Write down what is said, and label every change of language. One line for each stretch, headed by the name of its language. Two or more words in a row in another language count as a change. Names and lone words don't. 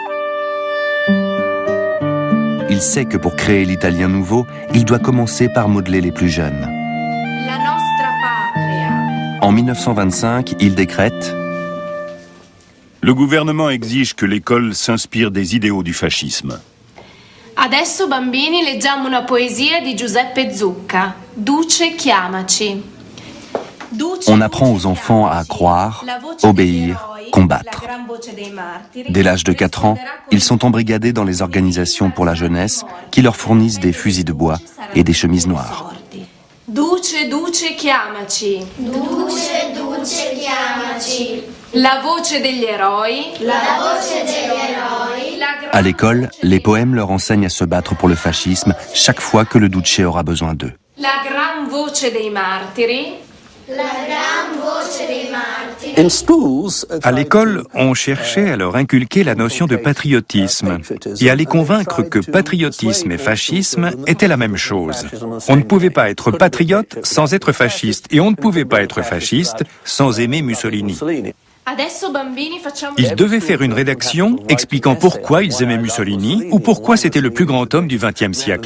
French: Il sait que pour créer l'Italien nouveau, il doit commencer par modeler les plus jeunes. En 1925, il décrète: le gouvernement exige que l'école s'inspire des idéaux du fascisme.
Italian: Adesso bambini leggiamo una poesia di Giuseppe Zucca, Duce chiamaci.
French: On apprend aux enfants à croire, obéir, combattre. Dès l'âge de 4 ans, ils sont embrigadés dans les organisations pour la jeunesse qui leur fournissent des fusils de bois et des chemises noires.
Italian: Duce, duce chiamaci. Duce, duce chiamaci. La voce degli eroi. La voce degli eroi.
French: À l'école, les poèmes leur enseignent à se battre pour le fascisme chaque fois que le Duce aura besoin d'eux.
Italian: La gran voce dei martiri. La gran voce dei martiri.
French: À l'école, on cherchait à leur inculquer la notion de patriotisme et à les convaincre que patriotisme et fascisme étaient la même chose. On ne pouvait pas être patriote sans être fasciste et on ne pouvait pas être fasciste sans aimer Mussolini. Ils devaient faire une rédaction expliquant pourquoi ils aimaient Mussolini ou pourquoi c'était le plus grand homme du XXe siècle.